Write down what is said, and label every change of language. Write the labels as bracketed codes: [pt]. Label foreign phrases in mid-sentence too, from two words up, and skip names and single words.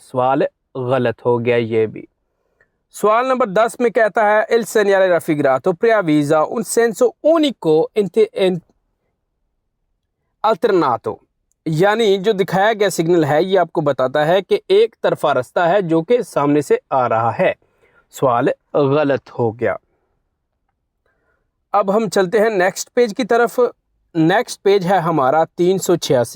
[ur] سوال غلط ہو گیا یہ بھی. سوال نمبر 10 میں کہتا ہے [it] il segnale raffigurato preavvisa un senso unico alternato [ur] یعنی جو دکھایا گیا سگنل ہے یہ آپ کو بتاتا ہے کہ ایک طرفہ رستہ ہے جو کہ سامنے سے آ رہا ہے. سوال غلط ہو گیا. اب ہم چلتے ہیں [en] next page [ur] کی طرف. [en] next page [ur] ہے ہمارا 386.